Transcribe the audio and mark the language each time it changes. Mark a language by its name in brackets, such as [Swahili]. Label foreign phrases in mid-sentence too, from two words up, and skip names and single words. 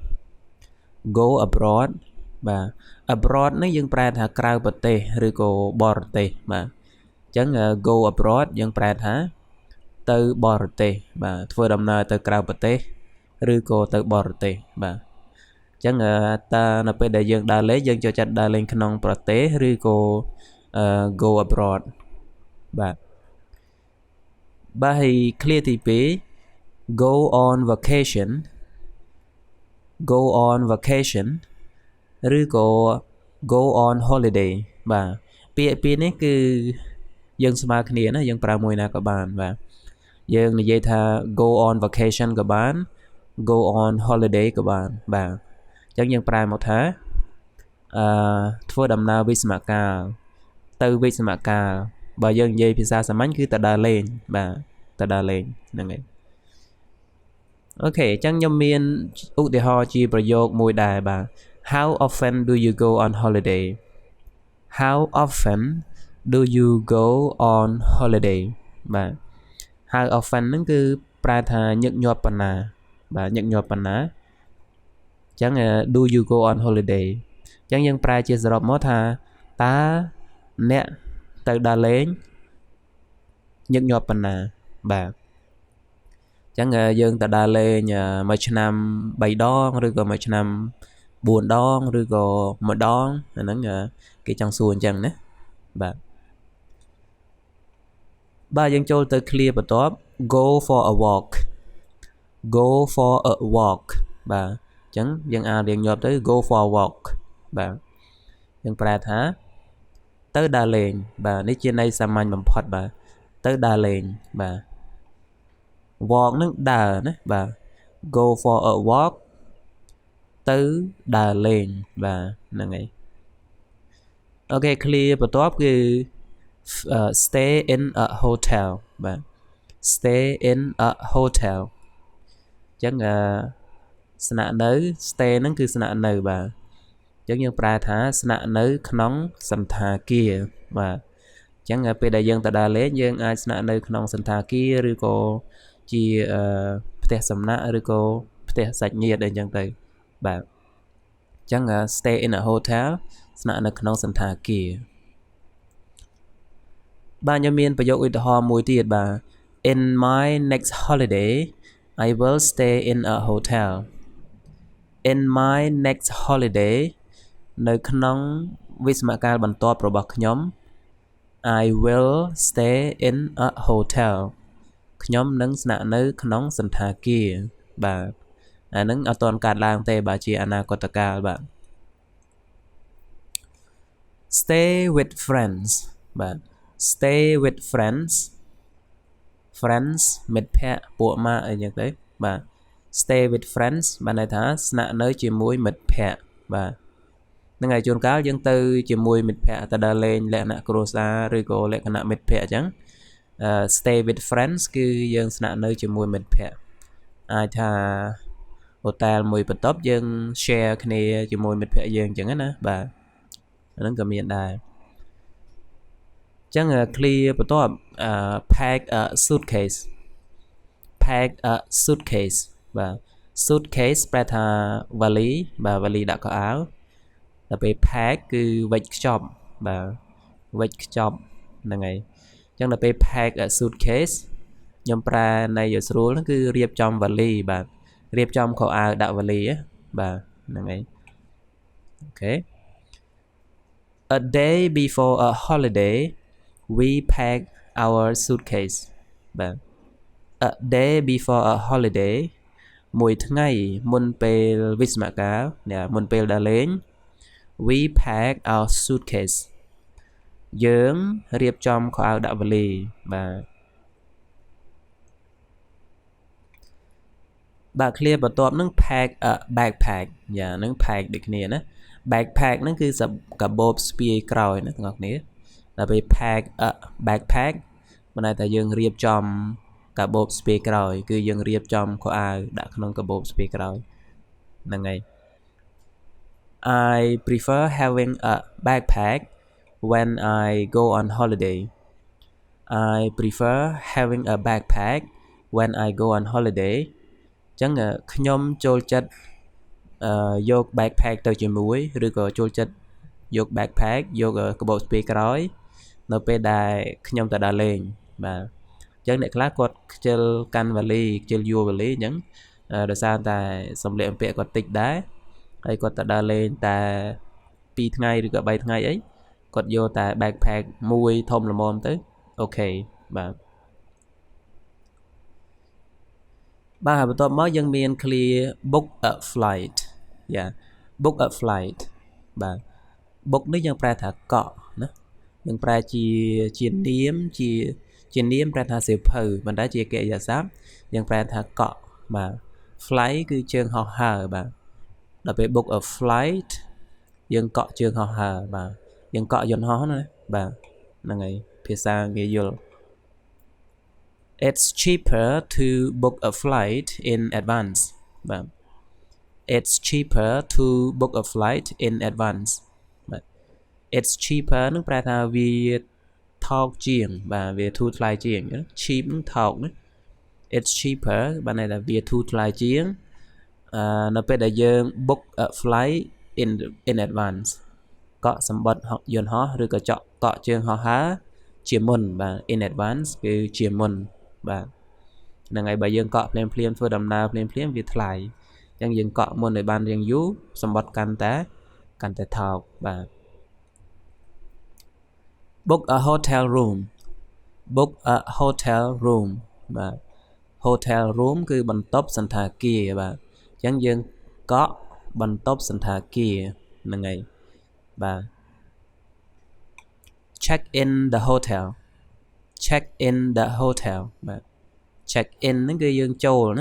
[Khmer] បាទ abroad នេះយើងប្រែថាក្រៅប្រទេសឬក៏បរទេសបាទអញ្ចឹង [English] go abroad [Khmer] យើងប្រែថាទៅបរទេសបាទធ្វើដំណើរទៅក្រៅប្រទេសឬក៏ទៅបរទេសបាទអញ្ចឹងតើនៅពេលដែលយើងដើរលេងយើងចូលចិត្តដើរលេងក្នុងប្រទេសឬក៏ [English] go abroad [Khmer] បាទ ហើយ clear ទី2 [English] go on vacation [Khmer] ឬក៏ [English] go on holiday [Khmer] បាទពាក្យនេះគឺយើងស្មើគ្នាណាយើងប្រើមួយណាក៏បានបាទយើងនិយាយថា [English] go on vacation [Khmer] ក៏បាន [English] go on holiday [Khmer] ក៏បានបាទអញ្ចឹងយើងប្រែមកថា ធ្វើដំណើរវិស្មកាលទៅវិស្មកាលបើយើងនិយាយភាសាសាមញ្ញគឺទៅដើរលេងបាទទៅដើរលេងហ្នឹងហើយអូខេអញ្ចឹងខ្ញុំមាន ឧទាហរណ៍ជាប្រយោគមួយដែរបាទ [English] How often do you go on holiday How often do you go on holiday បាទ How often [Khmer] ហ្នឹងគឺប្រែថាញឹកញាប់ប៉ុណ្ណាបាទញឹកញាប់ប៉ុណ្ណាអញ្ចឹង [English] do you go on holiday [Khmer] អញ្ចឹងយើងប្រែជាសរុបមកថាតើអ្នកទៅដើរលេងញឹកញាប់ប៉ុណ្ណាបាទអញ្ចឹងយើងទៅដើរលេងមួយឆ្នាំ3ដងឬក៏មួយឆ្នាំ4ដងឬក៏មួយដងអាហ្នឹងគេចង់សួរអញ្ចឹងណាបាទយើងចូលទៅ clear បន្ទាប់ [English] go for a walk [Khmer] បាទអញ្ចឹងយើងអានរៀងញាប់ទៅ [English] go for a walk [Khmer] បាទយើងប្រែថាទៅដើរលេងបាទនេះជាន័យសាមញ្ញបំផុតបាទទៅដើរលេ ងបាទ walk នឹងដើរណាបាទ [English] go for a walk [Khmer] ទៅដើរលេងបាទហ្នឹងហើយអូខេ clear បន្ទាប់ គឺ [English] stay in a hotel [Khmer] បាទ [English] stay in a hotel [Khmer] អញ្ចឹងស្នាក់នៅ stay ហ្នឹងគឺស្នាក់នៅបាទអញ្ចឹងយើងប្រែថាស្នាក់នៅក្នុងសន្តាគារបាទអញ្ចឹងពេលដែលយើងទៅដើរលេងយើងអាចស្នាក់នៅក្នុងសន្តាគារឬក៏ជាផ្ទះសំណាក់ឬក៏ផ្ទះសាច់ញាតិអីចឹងទៅបាទអញ្ចឹង [English] stay in a hotel [Khmer] ស្នាក់នៅក្នុងសន្តាគារ បាទខ្ញុំមានប្រយោគឧទាហរណ៍មួយទៀតបាទ [English] In my next holiday I will stay in a hotel In my next holiday [Khmer] នៅក្នុងវិស្មកាលបន្ទាប់របស់ខ្ញុំ [English] I will stay in a hotel [Khmer] ខ្ញុំនឹងស្នាក់នៅក្នុងសន្តាគារបាទអានឹងអត់ទាន់កើតឡើងទេបាទជាអនាគតកាលបាទ stay with friends បាទ stay [English] with friends friends [Khmer] មិត្តភ័ក្តិពួកម៉ាក់អីចឹងទៅបាទ [English] stay with friends [Khmer] បានន័យថាស្នាក់នៅជាមួយមិត្តភ័ក្តិបាទហ្នឹងហើយជួនកាលយើងទៅជាមួយមិត្តភ័ក្តិទៅដើរលេងលក្ខណៈគ្រួសារឬក៏លក្ខណៈមិត្តភ័ក្តិអញ្ចឹង [English] stay with friends [Khmer] គឺយើងស្នាក់នៅជាមួយមិត្តភ័ក្តិអាចថាហូតែលមួយបន្ទប់យើង share គ្នាជាមួយមិត្តភ័ក្តិយើងអញ្ចឹងណាបាទហ្នឹងក៏មានដែរ ចឹង clear បន្ទាប់ [English] pack a suitcase pack a suitcase [Khmer] បាទ suitcase ប្រែថាវ៉ាលីបាទវ៉ាលីដាក់កៅអៅដល់ពេល pack គឺវេច ខ្ចប់បាទវេចខ្ចប់ហ្នឹងហើយចឹងដល់ពេល [English] pack a suitcase [Khmer] ខ្ញុំប្រែនៃឲ្យស្រួលហ្នឹង គឺរៀបចំវ៉ាលីបាទរៀបចំខោអាវដាក់វ៉ាលីបាទហ្នឹងហើយអូខេ [English] A day before a holiday we pack our suitcase [Khmer] បាទ [English] A day before a holiday [Khmer] មួយថ្ងៃមុនពេលវិស្សមកាលមុនពេលដើរលេង [English] we pack our suitcase [Khmer] យើងរៀបចំខោអាវដាក់វ៉ាលី បាទ clear បន្ទាប់នឹង [English] pack a backpack [Khmer] ហ្នឹង pack ដូចគ្នាណា backpack ហ្នឹងគឺកាបូបស្ពាយក្រោយណាទាំងអស់គ្នាដល់ពេល [English] pack a backpack [Khmer] មានន័យថាយើងរៀបចំកាបូបស្ពាយក្រោយគឺយើងរៀបចំខោអាវដាក់ក្នុងកាបូបស្ពាយក្រោយហ្នឹងហើយ [English] I prefer having a backpack when I go on holiday I prefer having a backpack when I go on holiday ចឹ [Khmer] ងខ្ញុំចូលចិត្តយក backpack ទៅជាមួយឬក៏ចូលចិត្តយក backpack យកកាបូបស្ពាយក្រោយនៅពេលដែលខ្ញុំទៅដើរលេងបាទអញ្ចឹងអ្នកខ្លះគាត់ខ្ជិលកាន់វ៉ាលីខ្ជិលយួរវ៉ាលីអញ្ចឹងដោយសារតែសម្លៀកបំពាក់គាត់តិចដែរហើយគាត់ទៅដើរលេងតែ2ថ្ងៃឬក៏3ថ្ងៃអីគាត់យកតែ backpack មួយធំល្មមទៅអូខេបាទ បាទបន្ទាប់មកយើងមាន clear [English] book a flight book a flight [Khmer] បាទ book នេះយើងប្រែថាកក់ណាយើងប្រែជានាមជានាមប្រែថាសៀវភៅប៉ុន្តែជាកិរិយាសព្ទយើងប្រែថាកក់បាទ flight គឺជើងហោះហើរបាទដល់ពេល [English] book a flight [Khmer] យើងកក់ជើងហោះហើរបាទយើងកក់យន្តហោះណាបាទហ្នឹងហើយភាសាងាយយល់ [English] It's cheaper to book a flight in advance បាទ It's cheaper to book a flight in advance បាទ It's cheaper [Khmer] នឹងប្រែថាវាថោក ជាងបាទវាធូរថ្លៃជាង cheap នឹងថោកណា [English] It's cheaper [Khmer] បានន័យថាវាធូរថ្លៃជាងនៅពេលដែលយើង [English] book a flight in advance [Khmer] កក់សម្បត្តិយន្តហោះឬក៏កក់ជើងហោះហើរជាមុនបាទ [English] in advance [Khmer] គឺជាមុនបាទហ្នឹងហើយបើយើងកក់ភ្លាមធ្វើដំណើរភ្លាមវាថ្លៃអញ្ចឹងយើងកក់មុនឲ្យបានរៀងយូរសម្បត្តិកាន់តែថោកបាទ [English] book a hotel room book a hotel room បាទ hotel room [Khmer] គឺបន្ទប់សន្តាគារបាទអញ្ចឹងយើងកក់បន្ទប់សន្តាគារហ្នឹងហើយបាទ [English] check in the hotel check in the hotel បាទ check in ហ្នឹង [Khmer] គឺយើងចូលណា